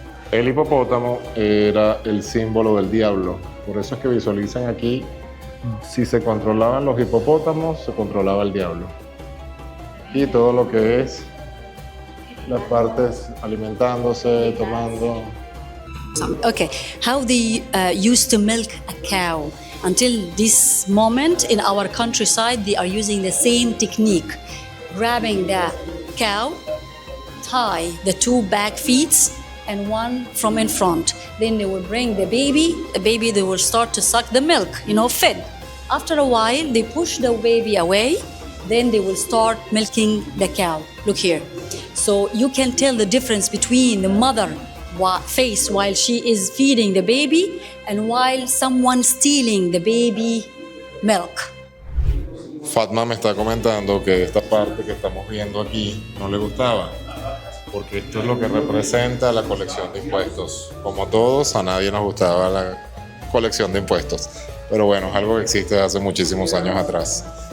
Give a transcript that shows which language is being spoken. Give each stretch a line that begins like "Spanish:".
Spanish: El hipopótamo era el símbolo del diablo, por eso es que visualizan aquí, si se controlaban los hipopótamos, se controlaba el diablo. Y todo lo que es las partes alimentándose, tomando.
English: Okay, how they used to milk a cow. Until this moment in our countryside, they are using the same technique. Grabbing the cow, tie the two back feet and one from in front. Then they will bring the baby, they will start to suck the milk, fed. After a while, they push the baby away, then they will start milking the cow. Look here. So you can tell the difference between the mother face while she is feeding the baby and while someone stealing the baby milk.
Spanish: Fatma me está comentando que esta parte que estamos viendo aquí no le gustaba. porque esto es lo que representa la colección de impuestos. Como todos, a nadie nos gustaba la colección de impuestos, pero bueno, es algo que existe desde hace muchísimos años atrás.